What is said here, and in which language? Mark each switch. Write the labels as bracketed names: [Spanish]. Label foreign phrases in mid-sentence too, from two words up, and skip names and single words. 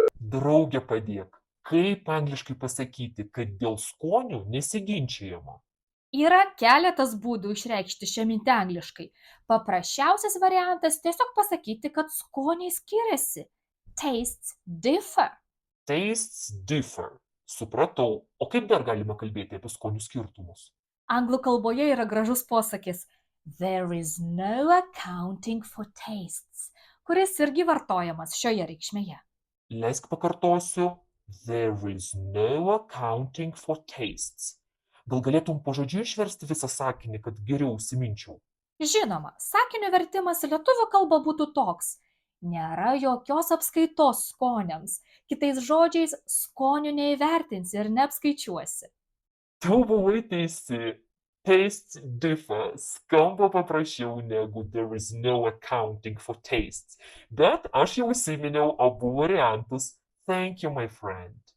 [Lithuanian] Drauge padėk. Kaip angliškai pasakyti, kad dėl skonių nesiginčijama? Yra keletas būdų išreikšti šią mintį angliškai. Paprasčiausias variantas tiesiog pasakyti, kad skoniai skiriasi. [English] Tastes differ. Tastes differ. [Lithuanian] Supratau. O kaip dar galima kalbėti apie skonių skirtumus? Anglų kalboje yra gražus posakis [English] "There is no accounting for tastes", [Lithuanian] kuris irgi vartojamas šioje reikšmėje. Leisk pakartosiu. [English] There is no accounting for tastes. [Lithuanian] Gal galėtum pažodžiui išversti visą sakinį, kad geriau įsiminčiau? Žinoma, sakinio vertimas į lietuvių kalbą būtų toks: nėra jokios apskaitos skoniams. Kitais žodžiais, skonių neįvertinsi ir neapskaičiuosi. Tu buvai teisi. [English] Tastes differ [Lithuanian] skamba paprasčiau negu [English] there is no accounting for tastes. [Lithuanian] Bet aš jau įsiminiau abu variantus. [English] Thank you, my friend.